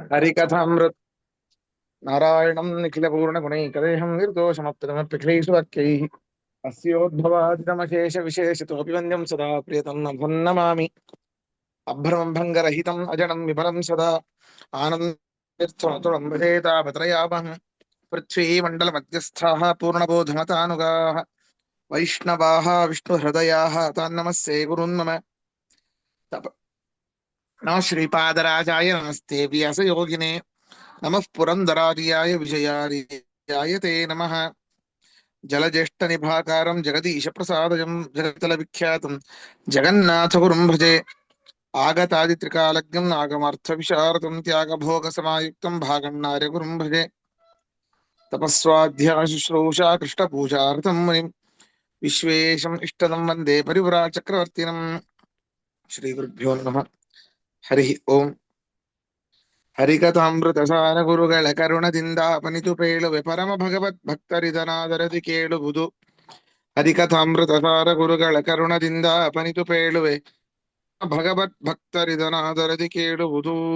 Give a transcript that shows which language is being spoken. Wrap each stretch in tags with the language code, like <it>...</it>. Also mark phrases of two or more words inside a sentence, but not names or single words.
<sa>ಹರಿಕಥಾಮೃತ ನಾರಾಯಣಂ ನಿಖಿಲ ಪೂರ್ಣ ಗುಣೈಕದೇಹಂ ನಿರ್ದೋಷಮಪ್ಯತಮಪ್ಯಖಿಲೈಷು ವಾಕ್ಯೈಃ ಅಸ್ಯೋದ್ಭವಾದಿತಮಶೇಷ ವಿಶೇಷತೋಪಿ ವಂದ್ಯಂ ಸದಾ ಪ್ರಿಯತಂ ನಭಂ ನಮಾಮಿ. ಅಭ್ರಮಂ ಭಂಗರಹಿತಂ ಅಜಡಂ ವಿಮಲಂ ಸದಾ ಆನಂದತೀರ್ಥಮತುಳಂ ಭಜೇತಾಪತ್ರಯಾಮಃ. ಪೃಥ್ವೀಮಂಡಲಮಧ್ಯಸ್ಥಾಃ ಪೂರ್ಣಬೋಧಮತಾನುಗಾಃ ವೈಷ್ಣವಾಃ ವಿಷ್ಣುಹೃದಯಾಃ ತಾನ್ ನಮಸ್ಸೇ ಗುರುನ್ ಮಮ. नमः श्रीपादराजाय नमस्ते व्यासयोगिने नमः पुरन्दरार्याय विजयार्याय ते नमः. जलज्येष्ठनिभाकारं जगदीशप्रसादजं जगतलविख्यातं जगन्नाथगुरुं भजे. आगतादित्रिकालज्ञं नागमार्थविशारदं त्यागभोगसमायुक्तं भागण्णार्यगुरुं भजे. तपस्वाध्यायशुश्रूषा कृष्णपूजार्थं मुनिं विश्वेशम् इष्टदं वन्दे परिव्राजचक्रवर्तिनं. श्रीगुरुभ्यो नमः. ಹರಿ ಓಂ.</sa> <kn>ಹರಿಕಥಾಮೃತಸಾರ ಗುರುಗಳ ಕರುಣದಿಂದ ಅಪನಿತು ಪೇಳುವೆ ಪರಮ ಭಗವತ್ ಭಕ್ತರಿದನಾದರದಿ ಕೇಳುವುದು. ಹರಿಕಥಾಮೃತಸಾರ ಗುರುಗಳ ಕರುಣದಿಂದ ಅಪನಿತು ಪೇಳುವೆ ಭಗವತ್ ಭಕ್ತರಿದನಾದರದಿ ಕೇಳುವುದು.</kn>